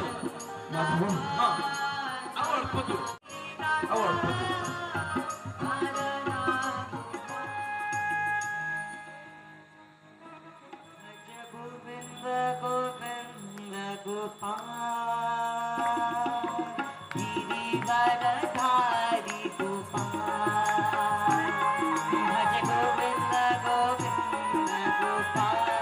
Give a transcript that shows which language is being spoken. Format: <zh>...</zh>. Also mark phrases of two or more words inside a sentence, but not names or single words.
<or>ହଁ ଆଉ ଅଳ୍ପ ଦୂର ଆଉ ଅଳ୍ପ ଦୂର।</or> <hi>गोविंद गोविंद गोपाल गिरिवरधारी गोपाल भज गोविंद गोविंद गोपाल</hi>